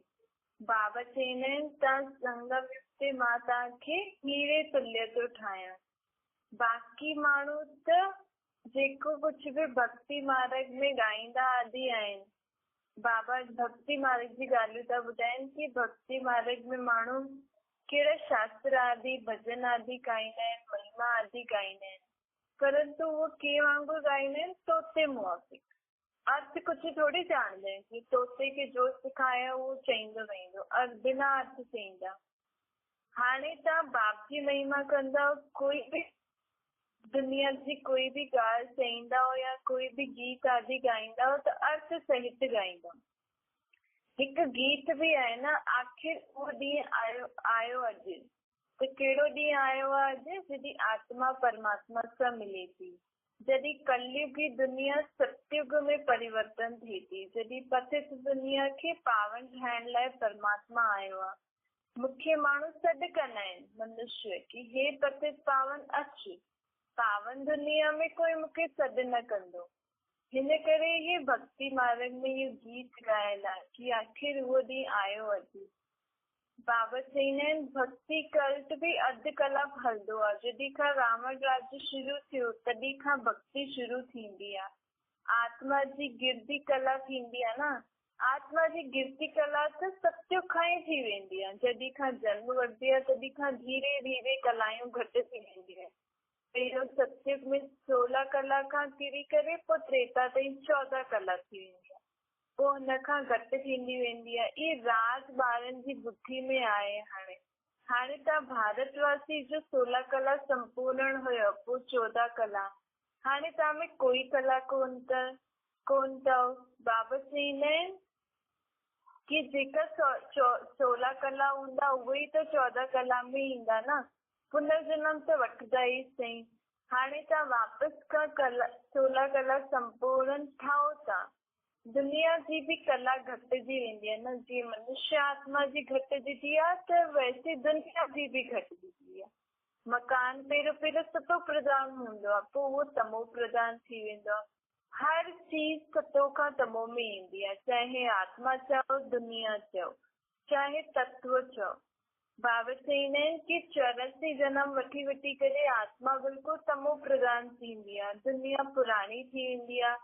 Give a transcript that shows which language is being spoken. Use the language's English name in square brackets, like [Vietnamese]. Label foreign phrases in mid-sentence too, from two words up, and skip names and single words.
[Sindhi] बाबा चईंदा आहिनि तव्हां संगम युग ते मां तव्हांखे हीरे तुल्य थो ठाहियां। बाक़ी माण्हू त जेको कुझु बि भक्ति मार्ग में ॻाईंदा आदि आहिनि, बाबा भक्ति मार्ग जी ॻाल्हियूं था ॿुधाइनि कि भक्ति मार्ग में माण्हू कहिड़ा शास्त्र आदि भजन आदि ॻाईंदा आहिनि, महिमा आदि ॻाईंदा आहिनि, परंतु उहो कंहिं वांगुरु ॻाईंदा आहिनि? तोते मुआफ़िक। अर्थ कुझु थोड़ी ॼाणदा आहिनि कि तोते खे जो सिखाया उहो चईंदो वेंदो, बिना अर्थ चईंदा। हाणे तव्हां बाप जी महिमा कंदव, कोई बि दुनिया जी कोई भी ॻाल्हि चईंदा या कोई भी गीत आदि ॻाईंदा त अर्थ सहित ॻाईंदा। हिकु गीत भी आहे न, आखिर उहो ॾींहुं आयो अॼु। त कहिड़ो ॾींहुं आयो आहे अॼु? जॾहिं आत्मा परमात्मा सां मिले थी, जॾहिं कलयुगी दुनिया सतयुग में परिवर्तन थिए थी, जॾहिं पतित दुनिया खे पावन ठाहिण लाइ परमात्मा आयो आहे। मूंखे माण्हू सॾु कंदा आहिनि मनुष्य कि हे पतित पावन अच, पावन दुनिया में कोई मूंखे सॾु न कंदो। हिन करे ये भक्ति मार्ग में ये गीत ॻायल आहे कि आखिर उहो ॾींहुं आयो अॼु। बाबा चईंदा आहिनि भक्ति कल्ट भी अधु कलाक हलंदो आहे। जॾहिं खां रावण राज्य शुरू थियो तॾहिं खां भक्ति शुरू थींदी आहे। आत्मा जी गिरदी कला थींदी आहे न, आत्मा जी गिरदी कला त सत्युग खां ई थी वेंदी आहे। जॾहिं खां जन्म वठंदी आहे तॾहिं खां धीरे धीरे कलायूं घटि थी वेंदियूं आहिनि। पहिरियों सत्युग में 16 कला खां किरी करे पोइ त्रेता ताईं 14 कला थी वेंदी आहे, पोइ हुन खां घटि थींदी वेंदी आहे। इहे राज ॿारनि जी बुद्धि में आहे। हाणे तव्हां भारतवासी जो 16 कला संपूर्ण हुयो, पोइ 14 कला, हाणे तव्हां में कोई कला कोन अथव। बाबा चईंदा आहिनि कि जेका 16 कला हूंदा उहे ई त 14 कला में ईंदा न, पुनर्जन्म त वठंदा ई सही। हाणे तव्हां वापसि खां 16 कला संपूर्ण ठाहो था, दुनिया जी भी कला घटिजी वेंदी आहे न। जीअं मनुष्य आत्मा जी घटिजी आहे त वैसे दुनिया जी भी घटिजी आहे। मकान पहिरियों सतो प्रधान हूंदो आहे, पोइ उहो तमो प्रधान थी वेंदो आहे। हर चीज सतो खां तमो में ईंदी आहे, चाहे आत्मा चओ, दुनिया चओ, चाहे तत्व चओ। बाबा चईंदा आहिनि कि 84 जन्म वठी वठी करे आत्मा बिल्कुलु तमो प्रधान थींदी आहे, दुनिया पुराणी थी वेंदी आहे।